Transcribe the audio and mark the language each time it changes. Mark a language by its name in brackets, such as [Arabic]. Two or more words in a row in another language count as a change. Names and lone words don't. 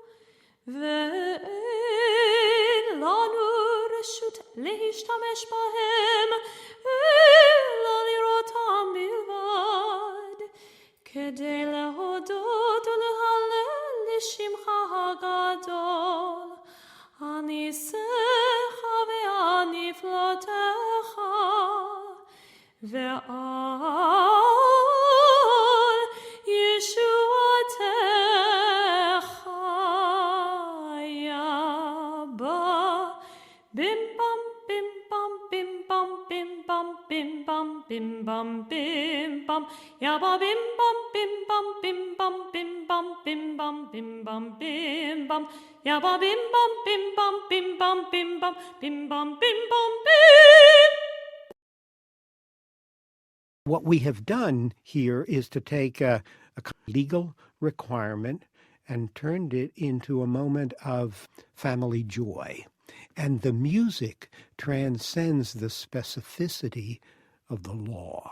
[Hebrew] ואין לנו רשות להשתמש בהם אלא לראותם בלבד כדי להודות ולהלל לשמך הגדול הניסיך והנפלאותיך ועל ישועתך יבא bim bum bim bum bim bum bim bum bim bum bim bum bim bum yaba bim bum bim bum bim bum bim bum bim bum bim bum bim bum yaba bim bum bim bum bim bum bim bum bim bum bim bum bim. [English] What we have done here is to take a legal requirement and turned it into a moment of family joy. And the music transcends the specificity of the law.